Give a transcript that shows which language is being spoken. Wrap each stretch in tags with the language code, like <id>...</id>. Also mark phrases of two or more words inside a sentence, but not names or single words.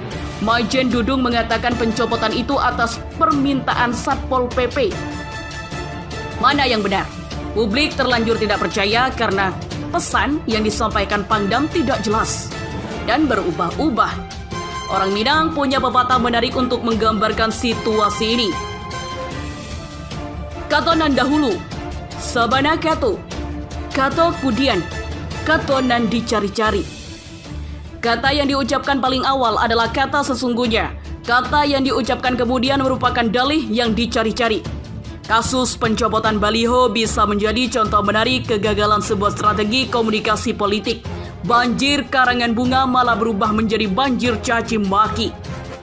<id>Majen Dudung mengatakan pencopotan itu atas permintaan Satpol PP. Mana yang benar? Publik terlanjur tidak percaya karena pesan yang disampaikan Pangdam tidak jelas dan berubah-ubah. Orang Minang punya pepatah menarik untuk menggambarkan situasi ini.</id> <min>Kato nan dahulu, sabana kato. Kato kudian, kato nan dicari-cari.</min> <id>Kata yang diucapkan paling awal adalah kata sesungguhnya. Kata yang diucapkan kemudian merupakan dalih yang dicari-cari. Kasus pencopotan baliho bisa menjadi contoh menarik kegagalan sebuah strategi komunikasi politik. Banjir karangan bunga malah berubah menjadi banjir caci maki.</id>